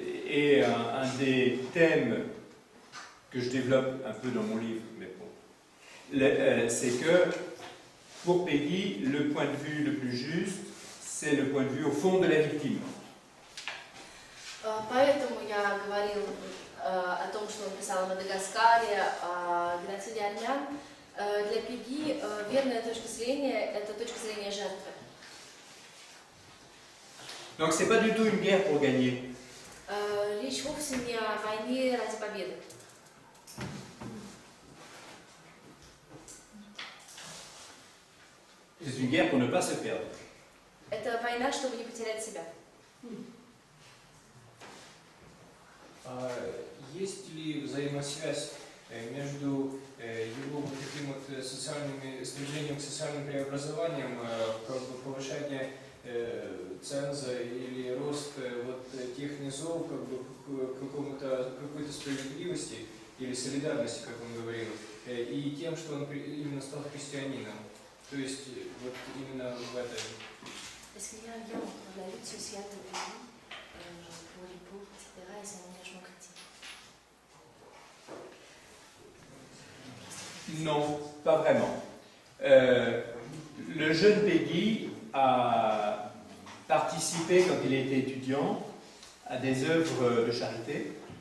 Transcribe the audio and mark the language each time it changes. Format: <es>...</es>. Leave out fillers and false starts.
<fr>Et un des thèmes que je développe un peu dans mon livre, mais bon, c'est que pour Peggy, le point de vue le plus juste, c'est le point de vue au fond de la victime.</fr> <ru>Поэтому я говорил о том, что он писал о Мадагаскаре, о геноциде армян. Для Пегги верная точка зрения – это точка зрения жертвы.</ru> <fr>Donc c'est pas du tout une guerre pour gagner.</fr> <ru>Речь вовсе не о войне ради победы.</ru> <fr>C'est une guerre pour ne pas se perdre.</fr> <ru>Это война, чтобы не потерять себя. Есть ли взаимосвязь между его вот таким вот стремлением к социальным преобразованиям, повышение ценза или рост вот тех низов, как бы к какой-то справедливости, или солидарности, как он говорил, и тем, что он именно стал христианином. То есть вот именно в этом.</ru> <fr>Est-ce qu'il y a un lien entre la lutte sociale de lui pour les pauvres, etc., et son engagement chrétien? Non, pas vraiment. Le jeune Peggy a participé, quand il était étudiant, à des œuvres de charité.</fr>